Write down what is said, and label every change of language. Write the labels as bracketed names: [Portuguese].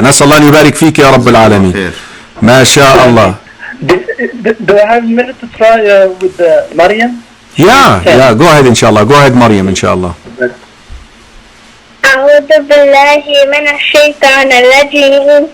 [Arabic] نسأل الله أن يبارك فيك يا رب العالمين. ما شاء الله. [English] Do I have a minute to try with Mariam? Yeah. Go ahead inshallah. Go ahead Mariam inshallah. [Arabic] أعوذ بالله من الشيطان الرجيم.